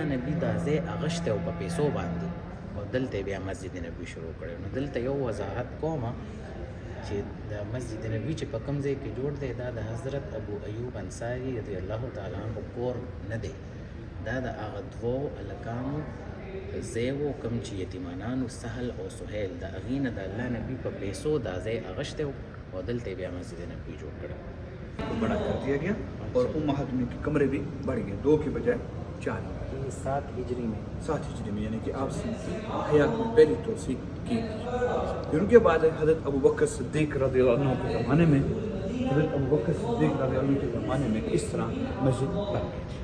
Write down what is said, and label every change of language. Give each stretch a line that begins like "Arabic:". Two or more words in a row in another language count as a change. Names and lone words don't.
Pashto: نبي دا ځای اغشتی و په پیسو باندې او دلته بیا مسجد نبوي شروع کړی نو دلته یو وضاحت کومه چې د مسجد نبوي چې په کوم ځای کې جوړ دی دا د حضرت ابو ایوب انصاري
Arabic: رضی الله تعالی عنه
Pashto: کور نه دی دا د هغه دوو هلکانو ځای و کوم چې یتیمانانو سهل او سهیل د هغې نه د الله نبي په پیسو دا ځای اغشتی و
Urdu: اور دلتے بیا مسجد نبوی جوڑ کر بڑا کر دیا گیا اور امہات میں کے کمرے بھی بڑھ گئے 2 کے بجائے 4 7 ہجری میں 7 ہجری میں یعنی کہ آپ سے حیات میں پہلی توسیع کی پھر ان کے بعد حضرت ابو بکر صدیق
Arabic: رضی اللہ عنہ
Urdu: کے زمانے میں حضرت ابو بکر صدیق
Arabic: رضی اللہ عنہ
Urdu: کے زمانے میں اس طرح مسجد بن گئی